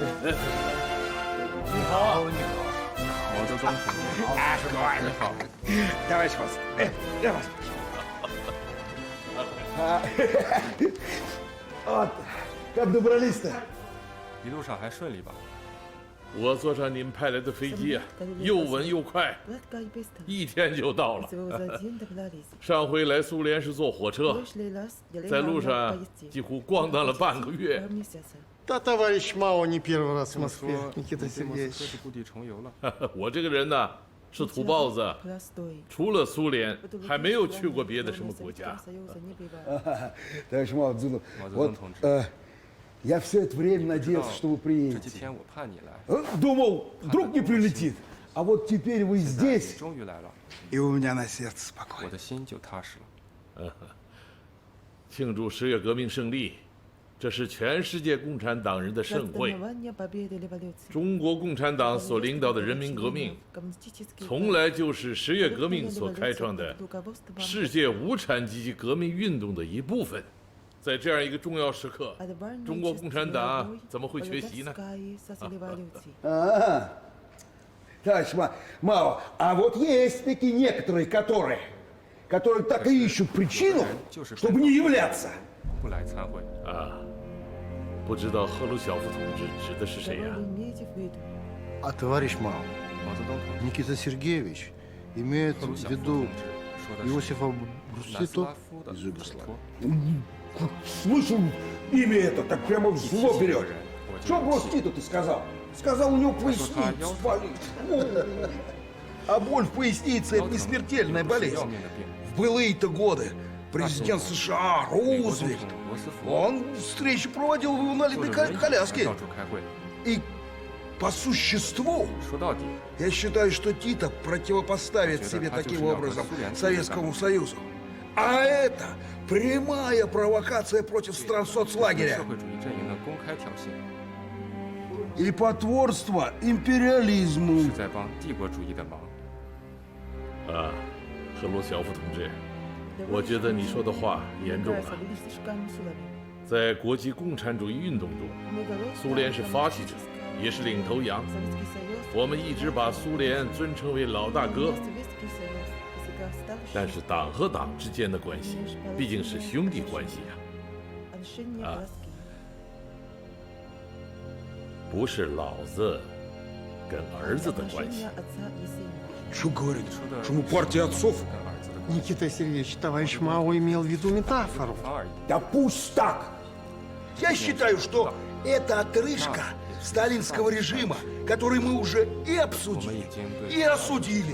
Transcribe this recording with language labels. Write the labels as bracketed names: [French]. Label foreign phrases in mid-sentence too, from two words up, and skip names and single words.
[Chinese] 你好，你好，毛泽东同志。啊，是高你好。 [Russian] Давай сейчас. Давай. Вот, как добрались-то? [Chinese] 一路上还顺利吧？我坐上你们派来的飞机啊，又稳又快，1天就到了。上回来苏联是坐火车，在路上几乎咣当了半个月。 [Russian] Да, товарищ Мао не первый раз в Москве, Никита Сергеевич. [Chinese] 故地重游了。我这个人呢，是土包子，除了苏联，还没有去过别的什么国家。 [Russian] Товарищ Мао Цзэдун, вот я все это время надеялся, что вы [Chinese] 这 [Russian] приедете. [Chinese] 几天我盼你来， [Russian] Думал, вдруг не прилетит. А вот теперь вы [Chinese] 现在你 [Russian] здесь, [Chinese] 终于来了， [Russian] и у меня на сердце [Chinese] 我 [Russian] спокойно. [Chinese] 的心就踏实了。庆祝10月革命胜利，这是全世界共产党人的盛会。中国共产党所领导的人民革命，从来就是10月革命所开创的世界无产阶级革命运动的一部分。在这样一个重要时刻，中国共产党怎么会缺席呢？ [Russian] Товарищ Мао, а вот есть такие некоторые, которые так и ищут причину, чтобы не являться. [Chinese] 不来参会啊，不知道赫鲁晓夫同志指的是谁呀？ [Russian] А товарищ Мао, [Chinese] 毛泽东同志、 [Russian] Никита Сергеевич имеет [Chinese] 赫鲁 [Russian] в [Chinese] 晓夫 [Russian] виду [Chinese] 同志说的是 [Russian] Иосифа [Chinese] 南斯拉 [Russian] Брусито [Chinese] 夫的 [Russian] из [Chinese] 斯 [Russian] Югославии. [Chinese] 托。 [Russian] Слышу имя это, так прямо в зло берет. Что Брустито ты сказал? Сказал, у него поясница болит. А боль в пояснице – это не смертельная болезнь. В былые-то годы президент США Рузвельт, он встречи проводил в инвалидной коляске. [Chinese] 到处开会。 [Russian] И по существу, [Chinese] 说到底， [Russian] я считаю, что Тито противопоставит себе таким образом Советскому Союзу. А это прямая провокация против стран [Chinese] 社 [Russian] соцлагеря [Chinese] 会主义阵营的公开挑衅， [Russian] и потворство империализму. [Chinese] 是在帮帝国主义的忙。啊，赫鲁晓夫同志，我觉得你说的话严重了。在国际共产主义运动中，苏联是发起者，也是领头羊。我们一直把苏联尊称为老大哥。但是党和党之间的关系毕竟是兄弟关系呀，不是老子跟儿子的关系。 [Russian] Что говорит? Что мы партия отцов? Никита Сергеевич, товарищ Мао имел в виду метафору. Да пусть так! Я считаю, что это отрыжка сталинского режима, который мы уже и обсудили, и осудили.